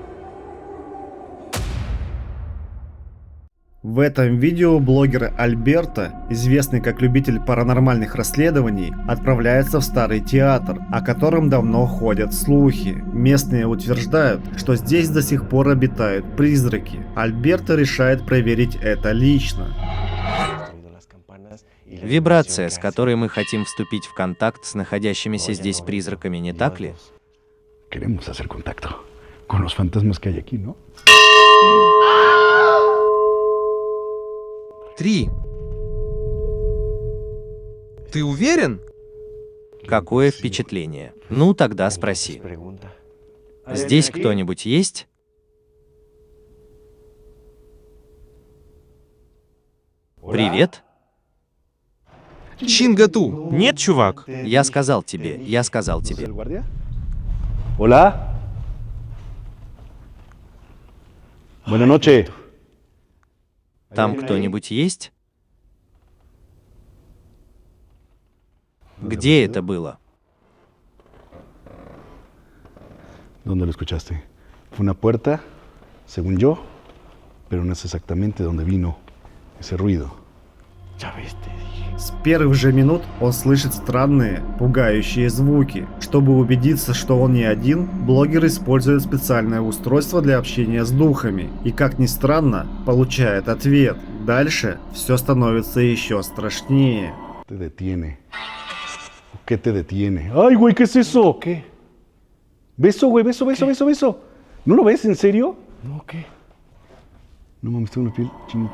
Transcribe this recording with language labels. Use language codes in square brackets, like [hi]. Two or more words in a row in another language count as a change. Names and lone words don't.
[ru] В этом видео блогер Альберто, известный как любитель паранормальных расследований, отправляется в старый театр, о котором давно ходят слухи. Местные утверждают, что здесь до сих пор обитают призраки. Альберто решает проверить это лично. Вибрация, с которой мы хотим вступить в контакт с находящимися здесь призраками, не так ли? [es] Queremos hacer contacto con los fantasmas que hay aquí, ¿no? 3. [ru] Ты уверен? Какое впечатление? Ну, тогда спроси. Здесь кто-нибудь есть? Привет? Чингату. Нет, чувак. Я сказал тебе. [es] ¿El guardia? Hola. Buenas noches. [ru] Там кто-нибудь есть? Где это было? [es] ¿Dónde lo escuchaste? Fue una puerta, según yo, pero no es exactamente donde vino ese ruido. [ru] С первых же минут он слышит странные, пугающие звуки. Чтобы убедиться, что он не один, блогер использует специальное устройство для общения с духами. И как ни странно, получает ответ. Дальше все становится еще страшнее. [es] Te detiene. ¿Qué te detiene? ¡Ay, güey, qué es eso! ¿Qué? Beso, güey, beso. ¿No lo ves? ¿En serio? No, ¿qué? No mames, tengo una piel chinita.